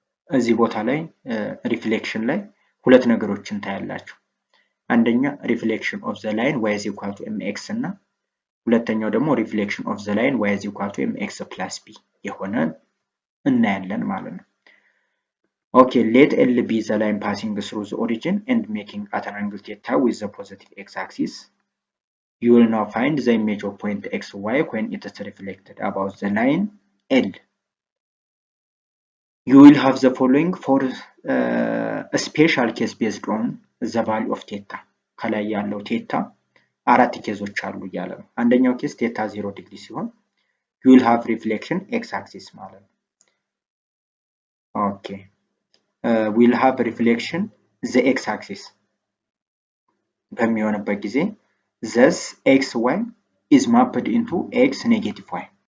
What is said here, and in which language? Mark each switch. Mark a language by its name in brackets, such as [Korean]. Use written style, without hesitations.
[Amharic] እዚህ ቦታ ላይ ሪፍሌክሽን ላይ ሁለት ነገሮችን ታያላችሁ። አንደኛ ሪፍሌክሽን ኦፍ ዘ ላይን y is equal to mx እና ሁለተኛው ደግሞ ሪፍሌክሽን ኦፍ ዘ ላይን y is equal to mx plus b የሆነ እናያለን ማለት ነው። ኦኬ [English] let L be the line passing through the origin and making at an angle theta with the positive x axis. You will now find the image of point xy when it is reflected about the line L. You will have the following for a special case based on the value of theta. [Amharic] ከላይ ያለው ቴታ አራት ኬዞች አሉ እያለ ነው። አንደኛው ኬስ ቴታ 0 ዲግሪ ሲሆን [English] you will have reflection x axis [Amharic] ማለት ነው። [English] okay will have reflection the x axis [Amharic] በሚሆንበት ጊዜ [English] thus xy is mapped into x negative y